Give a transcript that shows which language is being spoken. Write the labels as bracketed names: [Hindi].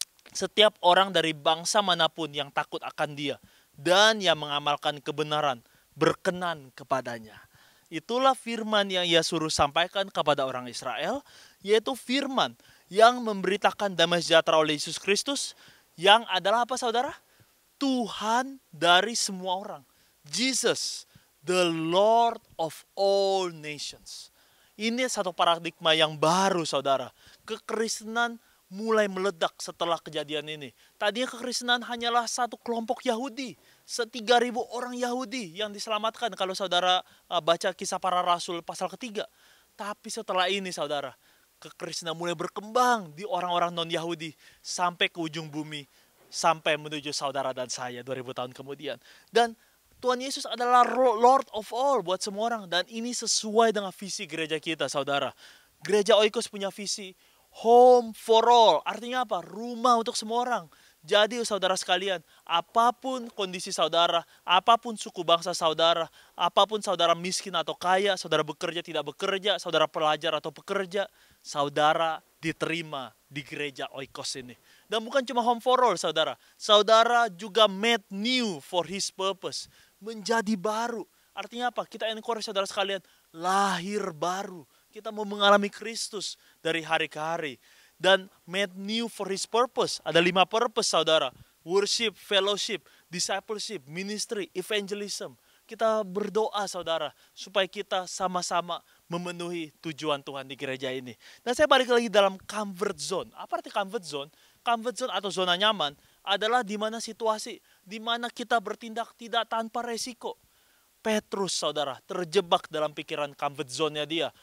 [Indonesian] Setiap orang dari bangsa manapun yang takut akan dia dan yang mengamalkan kebenaran berkenan kepadanya. Itulah firman yang ia suruh sampaikan kepada orang Israel, yaitu firman yang memberitakan damai sejahtera oleh Yesus Kristus, yang adalah apa saudara? Tuhan dari semua orang. [English] Jesus, the Lord of all nations. [Indonesian] Ini satu paradigma yang baru saudara. Kekristenan mulai meledak setelah kejadian ini. Tadinya kekristenan hanyalah satu kelompok Yahudi. 3.000 orang Yahudi yang diselamatkan kalau saudara baca Kisah Para Rasul pasal ketiga. Tapi setelah ini saudara, kekristenan mulai berkembang di orang-orang non-Yahudi sampai ke ujung bumi, sampai menuju saudara dan saya 2000 tahun kemudian. Dan Tuhan Yesus adalah [English] Lord of all [Indonesian] buat semua orang. Dan ini sesuai dengan visi gereja kita saudara. Gereja Oikos punya visi [English] home for all. [Indonesian] Artinya apa? Rumah untuk semua orang. Jadi saudara sekalian, apapun kondisi saudara, apapun suku bangsa saudara, apapun saudara miskin atau kaya, saudara bekerja tidak bekerja, saudara pelajar atau pekerja, saudara diterima di gereja Oikos ini. Dan bukan cuma [English] home for all [Indonesian] saudara. Saudara juga [English] made new for his purpose. [Indonesian] Menjadi baru. Artinya apa? Kita encourage saudara sekalian, lahir baru. Kita mau mengalami Kristus dari hari ke hari. Dan [English] made new for his purpose. [Indonesian] Ada 5 purpose saudara. [English] Worship, fellowship, discipleship, ministry, evangelism. [Indonesian] Kita berdoa saudara. Supaya kita sama-sama memenuhi tujuan Tuhan di gereja ini. Dan saya balik lagi dalam comfort zone. Apa arti comfort zone? Comfort zone atau zona nyaman adalah di mana situasi, di mana kita bertindak tidak tanpa resiko. Petrus saudara terjebak dalam pikiran comfort zone-nya dia.